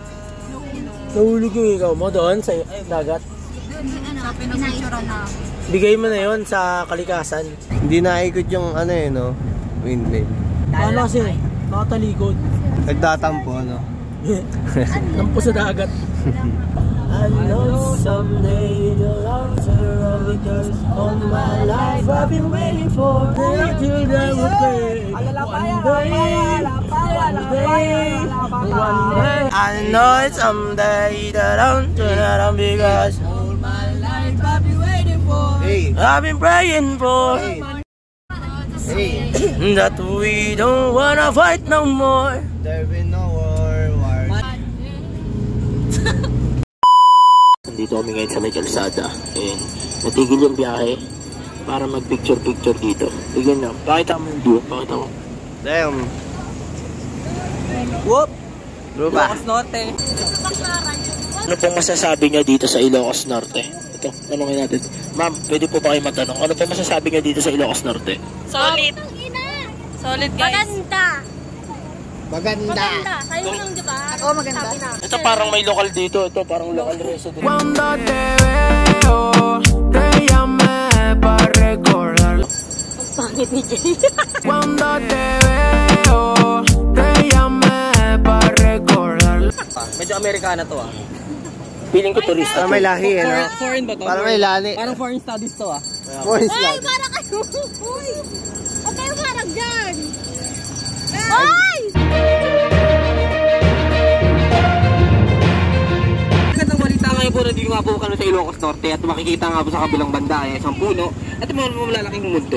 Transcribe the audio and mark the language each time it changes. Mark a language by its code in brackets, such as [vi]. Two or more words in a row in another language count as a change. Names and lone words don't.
[tl] Nahulog yung ikaw mo doon sa dagat? Bigay mo na yon sa kalikasan. Hindi naikot yung windmill. Ano kasi? Nakatalikod. Nagtatampo, Tampo sa dagat. [en] I know someday you'll answer all because all my life I've been waiting for till they will pay. One day I know it's someday that I'm turning around because all my life I've been waiting for. I've been praying for. That we don't wanna fight no more. There will be no war. [tl] Dito kami ngayon sa may kalsada. And natigil yung biyahe para mag-picture dito. Tignan nyo. Pakita mo yung view. Pakita mo. Damn. Whoop! Lupa. Ilocos Norte. Ano pong masasabi nyo dito sa Ilocos Norte? Ito, tanongin natin. Ma'am, pwede po ba kayo magtanong? Ano pong masasabi nyo dito sa Ilocos Norte? [en] Solid. Solid guys. [tl] Maganda. Sa'yo lang, di ba? Ako maganda. Ito parang may local dito. Ito parang local resident. [es] Cuando te veo, te llamé para recordar. [tl] Pangit ni Jay. [es] Cuando te veo, te llamé para recordar. [tl] Medyo Amerikana to Feeling ko turista. Parang may lahi eh, no? Foreign ba to? Parang may lahi. Parang [en] foreign studies [tl] to ah. Foreign Ay, studies. parang kayo. Uy! Huwag kayo parang dyan. Ay! Magandang balita ngayon po na dito nga po kami sa Ilocos Norte at makikita nga po sa kabilang banda ay isang puno at mga malalaking mundo.